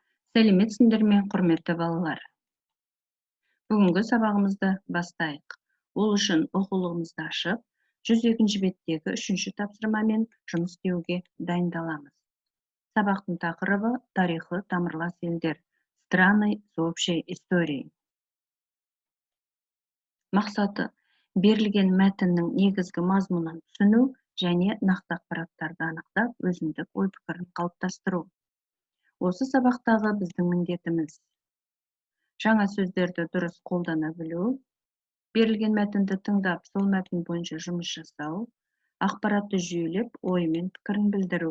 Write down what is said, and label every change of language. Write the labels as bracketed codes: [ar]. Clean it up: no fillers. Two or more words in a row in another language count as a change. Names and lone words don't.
[kk] Сәлеметсіңдер ме, құрметті балалар? Бүгінгі сабағымызды бастайық. Ол үшін оқулығымызды ашып, 102-ші беттегі 3-ші тапсырмамен жұмыс істеуге дайындаламыз. Сабақтың тақырыбы тарихы тамырлас елдер. [ru] Страны с общей историей. [kk] Мақсаты берілген мәтіннің негізгі мазмұнын түсіну және нақты ақпараттарды анықтап, өзіндік ой-пікірін қалыптастыру. Осы сабақтағы біздің міндетіміз жаңа сөздерді дұрыс қолдана білу, берілген мәтінді тыңдап, сол мәтін бойынша жұмыс жасау, ақпаратты жүйелеп, ой мен пікірін білдіру.